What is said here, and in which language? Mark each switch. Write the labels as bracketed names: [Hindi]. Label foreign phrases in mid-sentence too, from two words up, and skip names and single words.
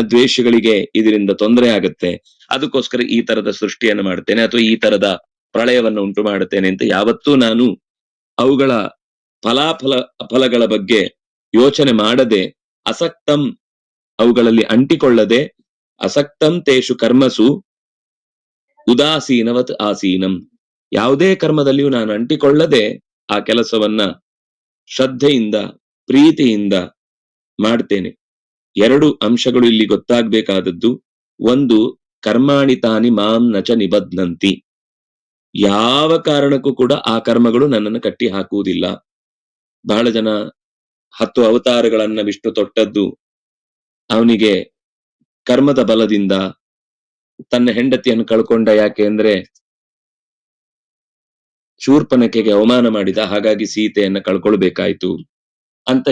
[Kannada] ದ್ವೇಷಗಳಿಗೆ ಇದರಿಂದ ತೊಂದರೆ ಆಗತ್ತೆ, ಅದಕ್ಕೋಸ್ಕರ ಈ ತರದ ಸೃಷ್ಟಿಯನ್ನು ಮಾಡ್ತೇನೆ ಅಥವಾ ಈ ತರದ ಪ್ರಳಯವನ್ನು ಉಂಟು ಮಾಡುತ್ತೇನೆ ಅಂತ ಯಾವತ್ತೂ ನಾನು ಅವುಗಳ ಫಲಗಳ ಬಗ್ಗೆ ಯೋಚನೆ ಮಾಡದೆ, ಅಸಕ್ತಂ ಅವುಗಳಲ್ಲಿ ಅಂಟಿಕೊಳ್ಳದೆ, [Sanskrit] ಅಸಕ್ತಂ ತೇಷು ಕರ್ಮಸು ಉದಾಸೀನವತ್ ಆಸೀನಂ, [Kannada] ಯಾವುದೇ ಕರ್ಮದಲ್ಲಿಯೂ ನಾನು ಅಂಟಿಕೊಳ್ಳದೆ ಆ ಕೆಲಸವನ್ನ ಶ್ರದ್ಧೆಯಿಂದ ಪ್ರೀತಿಯಿಂದ ಮಾಡ್ತೇನೆ. ಎರಡು ಅಂಶಗಳು ಇಲ್ಲಿ ಗೊತ್ತಾಗ್ಬೇಕಾದದ್ದು. ಒಂದು, [Sanskrit] ಕರ್ಮಾಣಿ ತಾನಿ ಮಾಂ ನಚ ನಿಬಧ್ನಂತಿ. [Kannada] ಯಾವ ಕಾರಣಕ್ಕೂ ಕೂಡ ಆ ಕರ್ಮಗಳು ನನ್ನನ್ನು ಕಟ್ಟಿ ಹಾಕುವುದಿಲ್ಲ. ಬಹಳ ಜನ 10 ಅವತಾರಗಳನ್ನ ವಿಷ್ಣು ತೊಟ್ಟದ್ದು ಅವನಿಗೆ ಕರ್ಮದ ಬಲದಿಂದ. ತನ್ನ ಹೆಂಡತಿಯನ್ನು ಕಳ್ಕೊಂಡ, ಯಾಕೆ ಅಂದ್ರೆ ಶೂರ್ಪನಖೆಗೆ ಅವಮಾನ ಮಾಡಿದ, ಹಾಗಾಗಿ ಸೀತೆಯನ್ನ ಕಳ್ಕೊಳ್ಬೇಕಾಯ್ತು ಅಂತ.